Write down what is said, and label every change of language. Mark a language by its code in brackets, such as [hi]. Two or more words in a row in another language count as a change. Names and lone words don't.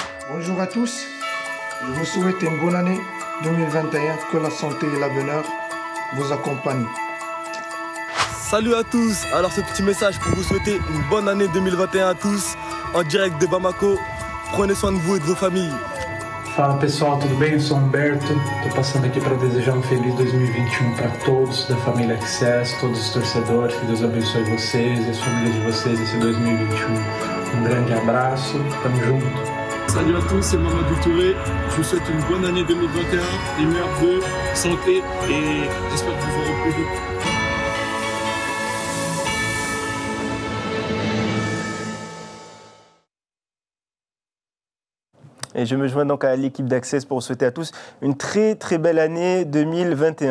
[fr] Bonjour à tous, je vous souhaite une bonne année 2021. Que la santé et le bonheur vous accompagnent. Salut à tous, alors ce petit message pour vous souhaiter une bonne année 2021 à tous, en direct de Bamako. Prenez soin de vous et de vos familles. [pt] Fala pessoal, tudo bem? Eu sou Humberto. Estou passando aqui para desejar um feliz 2021 para todos da família Access, todos os torcedores. Que Deus abençoe vocês e as famílias de vocês nesse 2021. Grande abraço, tamo junto. [fr] Salut à tous, c'est Mamadou Touré. Je vous souhaite une bonne année 2021, les meilleurs vœux, santé et j'espère vous voir au plus vite. Et je me joins donc à l'équipe d'Access pour vous souhaiter à tous une très belle année 2021.